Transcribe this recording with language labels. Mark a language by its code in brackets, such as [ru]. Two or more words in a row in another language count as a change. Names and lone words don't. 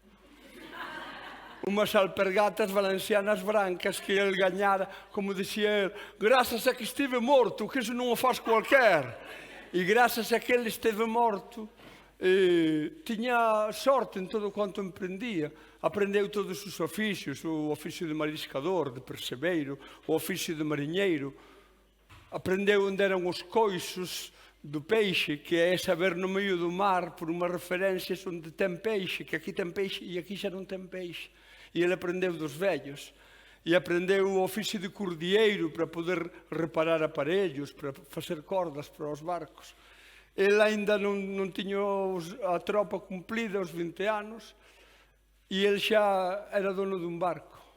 [gl] Umas alpergatas valencianas brancas que ele gañara, como dicía ele, grazas a que estive morto, que iso non o faz cualquer. E grazas a que ele esteve morto, tiña sorte en todo quanto emprendía. Aprendeu todos os oficios, o oficio de mariscador, de percebeiro, o oficio de mariñeiro. [pt] aprendeu onde eran os coisos do peixe, que é saber no meio do mar, por uma referência onde tem peixe, que aqui tem peixe e [gl] aqui xa non ten peixe. E ele aprendeu dos vellos. E aprendeu o oficio de cordieiro para poder reparar aparellos, para facer cordas para os barcos. Ele ainda non tiña a tropa cumplida, os 20 anos, e ele xa era dono dun barco.